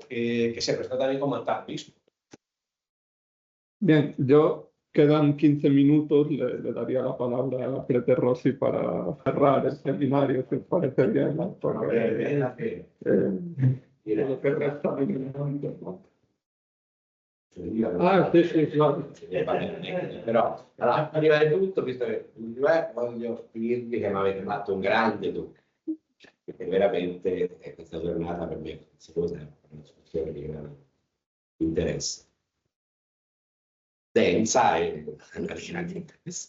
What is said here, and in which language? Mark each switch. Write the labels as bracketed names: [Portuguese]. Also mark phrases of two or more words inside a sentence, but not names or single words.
[Spanish] Que se presenta también como antagonismo. Bien, quedan 15 minutos, le daría la palabra a Peter Rossi para cerrar el seminario, si os parece bien, ¿no? Porque, lo que resta de minutos, ¿no? Ah, sì, claro. [Italian] Però prima di tutto, visto che voglio dirvi che mi avete fatto un grande dubbio, perché veramente questa giornata per me è una discussione di grande interesse, densa e grande interesse.